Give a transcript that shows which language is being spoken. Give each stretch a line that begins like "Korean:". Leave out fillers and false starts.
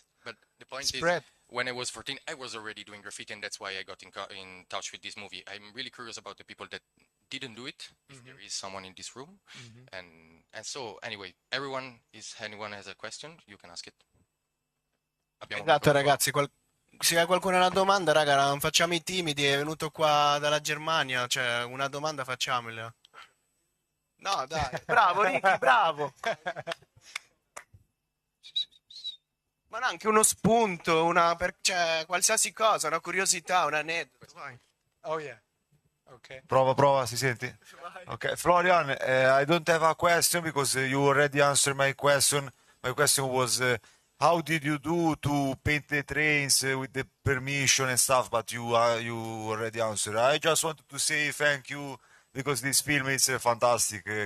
English: But the point spread. is, when I was 14, I was already doing graffiti, and that's why I got in touch with this movie. I'm really curious about the people that didn't do it. If there is someone in this room, and so anyway, anyone has a question, you can ask it.
Italian: Abbiamo Esatto, ragazzi, se ha qualcuno una domanda, raga, non facciamo i timidi, è venuto qua dalla Germania, cioè una domanda facciamola. No, dai, bravo Ricky, bravo. Ma no, anche uno spunto, cioè, qualsiasi cosa, una curiosità, un aneddoto. Vai.
English: Oh yeah. Okay.
Italian: Prova, si senti?
English: Okay, Florian, I don't have a question because you already answered my question. My question was, how did you do to paint the trains with the permission and stuff? But you already answered. I just wanted to say thank you because this film is fantastic.